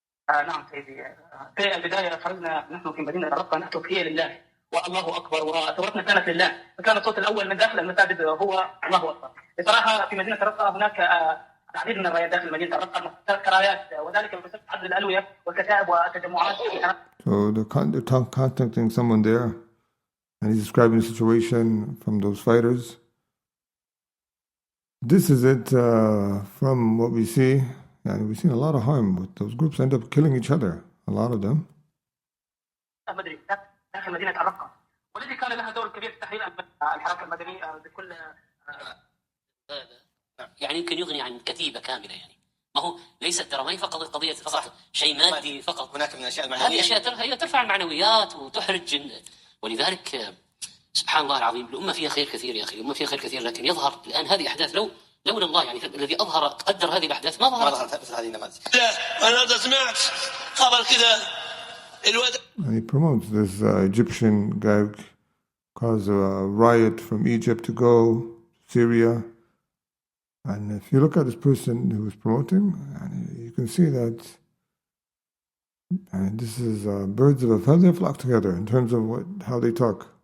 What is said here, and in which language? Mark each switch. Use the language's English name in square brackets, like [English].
[Arabic] نعم سيدي، في البداية خرجنا نحن في مدينة الرقة نهتف هي لله والله أكبر، وثورتنا كانت لله، وكان الصوت الأول من داخل المساجد هو الله أكبر. بصراحة في مدينة الرقة هناك العديد من الرايات داخل مدينة الرقة كرايات، وذلك بسبب عدد الألوية والكتائب والتجمعات. [English] So they're contacting someone there, and he's describing the situation from those fighters. This is it from what we see. And we've seen a lot of harm, but those groups end up killing each other, a lot of them. [Arabic] داخل مدينة الرقة، والذي كان لها دور كبير في تحرير الحركة المدنية بكل يعني يمكن يغني عن كتيبة كاملة. يعني ما هو ليست ترى ما هي فقط قضية فقط شيء مادي فقط، هناك من الأشياء المعنوية. هذه أشياء هي ترفع المعنويات وتحرج، ولذلك سبحان الله العظيم الأمة فيها خير كثير يا أخي، الأمة فيها خير كثير، لكن يظهر الآن هذه أحداث لولا الله يعني الذي قدر هذه الأحداث ما ظهرت مثل هذه النماذج. أنا سمعت خبر كذا. [English] And he promotes this Egyptian guy caused a riot from Egypt to go to Syria. And if you look at this person who is promoting, you can see that this is birds of a feather flock together in terms of how they talk.